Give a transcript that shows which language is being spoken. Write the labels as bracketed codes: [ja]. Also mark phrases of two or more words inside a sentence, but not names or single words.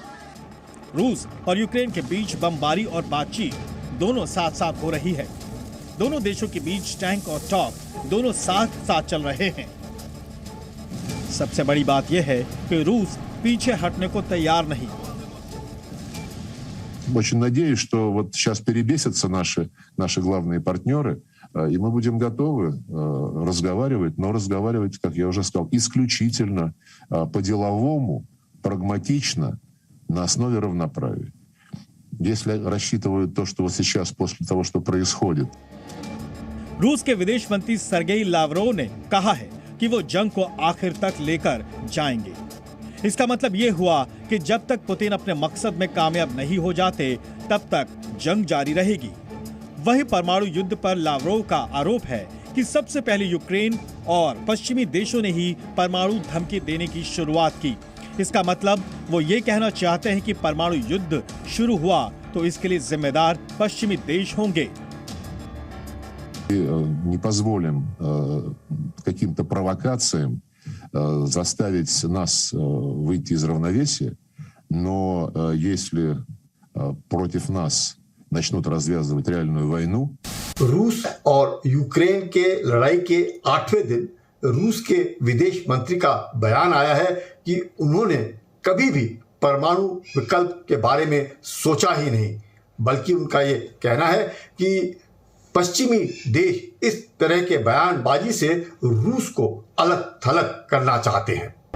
[hi] रूस और यूक्रेन के बीच बमबारी और बातचीत दोनों साथ साथ हो रही है। दोनों देशों के बीच टैंक और टॉक दोनों साथ साथ चल रहे हैं। सबसे बड़ी बात यह है कि रूस पीछे हटने को तैयार नहीं। [ru] Очень надеюсь, что вот сейчас перебесятся наши главные партнеры, и мы будем готовы разговаривать, но разговаривать, как я уже сказал, исключительно по-деловому, прагматично, на основе равноправия. Если рассчитывают то, что вот сейчас, после того, что происходит, [hi] रूस के विदेश मंत्री सर्गेई लावरोव ने कहा है कि वो जंग को आखिर तक लेकर जाएंगे। इसका मतलब ये हुआ कि जब तक पुतिन अपने मकसद में कामयाब नहीं हो जाते, तब तक जंग जारी रहेगी। वही परमाणु युद्ध पर लावरोव का आरोप है कि सबसे पहले यूक्रेन और पश्चिमी देशों ने ही परमाणु धमकी देने की शुरुआत की। इसका मतलब वो ये कहना चाहते हैं कि परमाणु युद्ध शुरू हुआ तो इसके लिए जिम्मेदार पश्चिमी देश होंगे। [ru] не позволим каким-то провокациям заставить нас выйти из равновесия, но если против нас начнут развязывать реальную войну. [hi] रूस और यूक्रेन के लड़ाई के 8वें दिन रूस के विदेश मंत्री का बयान आया है कि उन्होंने कभी भी परमाणु विकल्प के बारे में सोचा ही नहीं, बल्कि उनका ये कहना है कि पश्चिमी देश इस तरह के बयानबाजी से रूस को अलग थलग करना चाहते हैं।